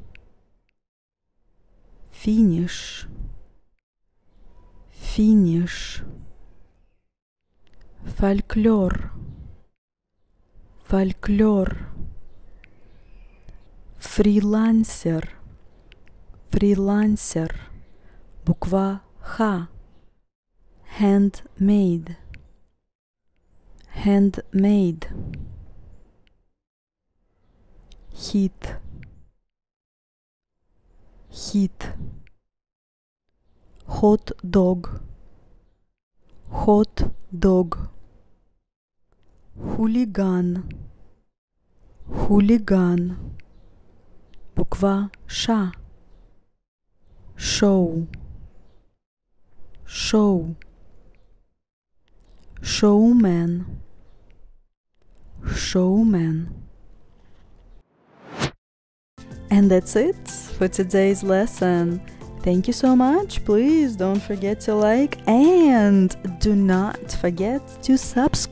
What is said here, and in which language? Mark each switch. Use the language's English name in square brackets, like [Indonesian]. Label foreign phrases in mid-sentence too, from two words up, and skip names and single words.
[Russian] финиш, финиш, фольклор, фольклор, фрилансер, фрилансер, буква Х, [English] handmade, handmade, [Russian] хит, хит, хот-дог, хот-дог, хулиган, хулиган, буква Ш, шоу, шоу, [English] showman, showman. And that's it for today's lesson. Thank you so much. Please don't forget to like and do not forget to subscribe.